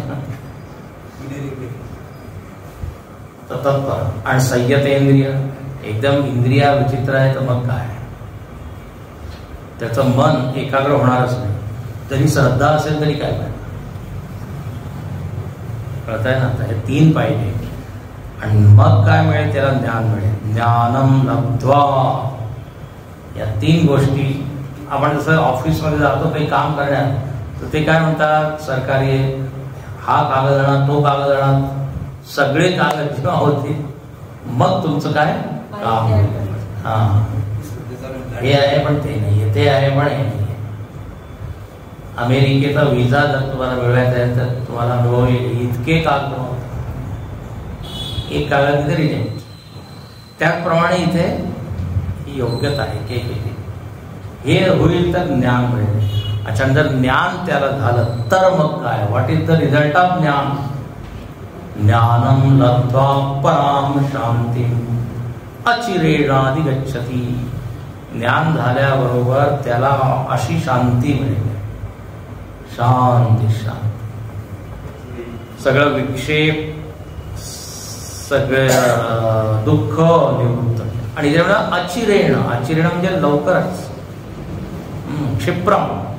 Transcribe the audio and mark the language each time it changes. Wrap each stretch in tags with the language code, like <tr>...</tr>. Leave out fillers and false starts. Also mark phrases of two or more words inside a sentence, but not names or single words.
<mr>तत्पर आणि संयतेंद्रिय, एकदम इंद्रिया विचित्र आहे, तर मग काय त्याचं मन एकाग्र होणारच नाही. जरी श्रद्धा असेल तरी काय पाहिजे, कळतंय ना? आता हे तीन पाहिजे, आणि मग काय मिळेल? त्याला ज्ञान मिळेल.</mr> <sa>ज्ञानम लब्ध्वा.</sa> <mr>या तीन गोष्टी आपण जसं ऑफिसमध्ये जातो काही काम करण्यात, तर ते काय म्हणतात, सरकारी हा कागद आणा, तो कागद आणा, सगळे कागद जेव्हा होते मग तुमचं काय काम. हा, हे आहे पण ते नाहीये, ते आहे पण हे नाहीये. अमेरिकेचा विजा जर तुम्हाला मिळवायचा आहे तर तुम्हाला इतके कागद, एक कागद इथे रिजेक्ट. त्याचप्रमाणे इथे ही योग्यता आहे की हे होईल तर ज्ञान मिळेल. अच्छा, जर ज्ञान त्याला झालं तर मग काय?</mr> <en>What is the result of ज्ञान?</en> <sa>ज्ञानम लब्ध्वा पराम शांती अचिरेणाधिगच्छति.</sa> <mr>ज्ञान झाल्याबरोबर त्याला अशी शांती मिळेल, शांती शांती. सगळं विक्षेप, सगळं दुःख निवृत्त. आणि जेव्हा अचिरेण, अचिरेण म्हणजे लवकरच, क्षिप्रम.</mr>